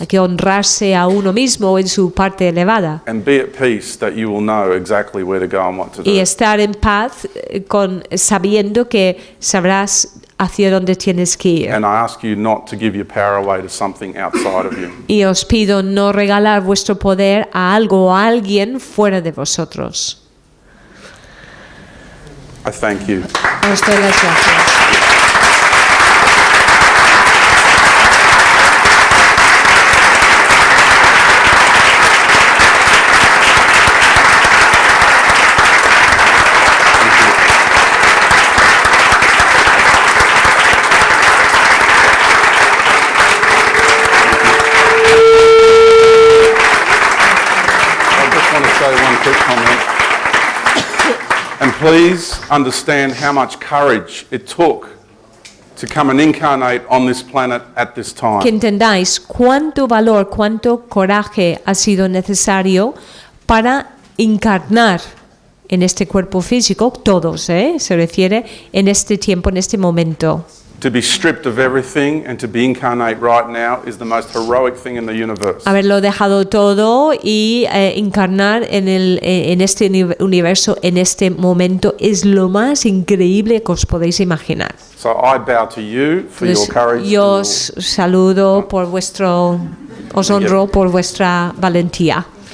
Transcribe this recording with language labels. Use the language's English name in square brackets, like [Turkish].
[Spanish] Hay que honrarse a uno mismo en su parte elevada [English] And be at peace that you will know exactly where to go and what to [Spanish] y [English] do. [Spanish] estar en paz sabiendo que sabrás hacia dónde tienes que ir. [English] And I ask you not to give your power away to something outside of you. [Spanish] Y os pido no regalar vuestro poder a algo o a alguien fuera de vosotros. [English] I thank you. [Spanish] Os doy las gracias. [English] I just want to say one quick comment. And please understand how much courage it took to come and incarnate on this planet at this [Spanish] Que [English] time. [Spanish] entendáis cuánto valor, cuánto coraje ha sido necesario para encarnar en este cuerpo físico, todos, se refiere, en este tiempo, en este momento. [English] To be stripped of everything and to be incarnate right now is the most heroic thing in the universe. [Spanish] Haberlo dejado todo y encarnar en este universo, en este momento, es lo más increíble que os podéis imaginar. [English] So I bow to you for your courage. [Spanish] Yo os saludo por vuestro, os honro por vuestra valentía.